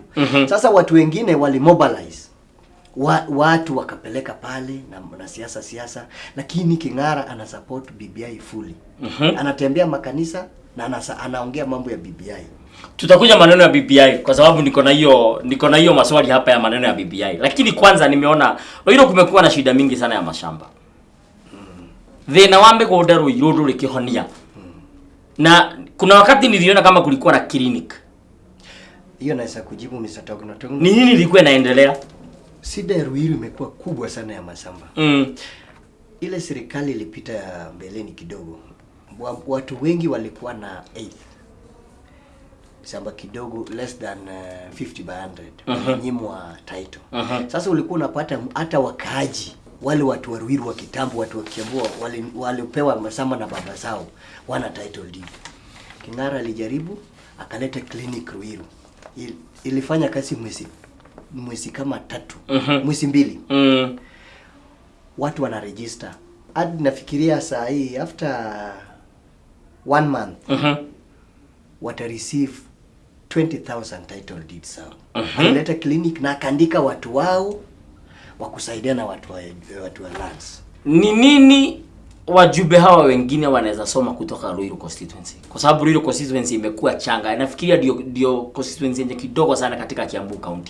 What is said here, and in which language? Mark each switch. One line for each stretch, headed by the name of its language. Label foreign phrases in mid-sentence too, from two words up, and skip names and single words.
Swahili: Sasa watu wengine walimobilize. Watu wakapeleka pale na siasa, lakini King'ara ana support BBI fully. Anatembea makanisa na anaongea mambo ya BBI. Tutakuja maneno ya BBI kwa sababu niko na hiyo maswali hapa ya maneno ya BBI. Lakini kwanza nimeona Ruiru kumekuwa na shida mingi sana ya mashamba.
Kikuyu: Thina wa migunda Ruiru nduri kihonia.
Swahili: Na kuna wakati niliona kama kulikuwa na clinic. Hiyo naweza kujibu Mr. Togno. Ni nini ilikuwa inaendelea? Shida ya Ruiru imekuwa kubwa sana ya mashamba. Ile serikali ilipita ya mbeleni kidogo. Watu wengi walikuwa na 8 shamba kidogo,
English: less than 50 by 100 nyimwa title.
Swahili: Sasa ulikuwa unapata hata wakaaji wale watu wa Ruiru wa kitambo, watu wa Kiambu walipewa mashamba na baba zao wana
English: title deed.
Swahili: King'ara alijaribu akaleta clinic Ruiru. Ilifanya kazi mwezi kama 3, mwezi 2. Watu wana register. Hadi nafikiria saa hii
English: after 1 month
Swahili: wata receive 20,000
English: title deeds
Swahili: sawa. Alileta clinic na akaandika watu wao wa kusaidia na watu wa lands. Ni nini wajumbe hawa wengine wanaweza soma kutoka Ruiru constituency? Kwa sababu Ruiru constituency imekuwa changa. Nafikiria ndio constituency yenye kidogo sana katika Kiambu County.